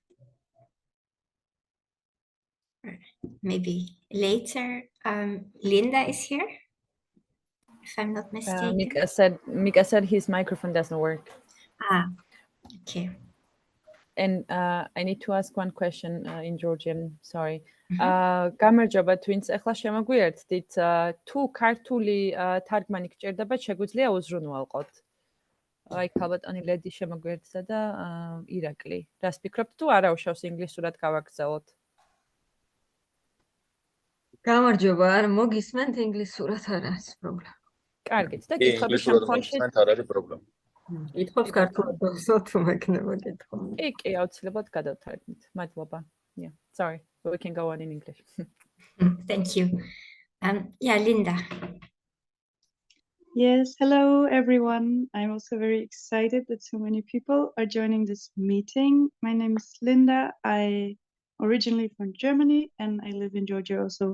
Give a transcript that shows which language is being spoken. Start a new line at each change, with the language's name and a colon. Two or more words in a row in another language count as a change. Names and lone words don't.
English: Or maybe later. Linda is here, if I'm not mistaken. Mika said his microphone doesn't work. Ah, okay. And I need to ask one question in Georgian, sorry.
Georgian: გამარჯობა, twins ახლა შემოგვიერთდით, თუ ქართული თარგმანი გჭირდება, შეგვიძლია უზრუნველყოთ. აი, ქალბატონი ლედი შემოგვიერთდა და ირაკლი. რას ფიქრობთ, თუ არა უშავს ინგლისურად გავაგრძელოთ? გამარჯობა, არ მოგისმენთ ინგლისურად არ არის პრობლემა. კარგით, და კითხების შემთხვევაში არ არის პრობლემა. კითხობს ქართულად დავსვათ, თუ მექნება კითხვა. კი, აუცილებლად გადავთარგმნით. მადლობა.
English: Yeah, sorry, but we can go on in English. Thank you. Yeah, Linda. Yes, hello everyone. I'm also very excited that so many people are joining this meeting. My name is Linda. I originally from Germany and I live in Georgia also.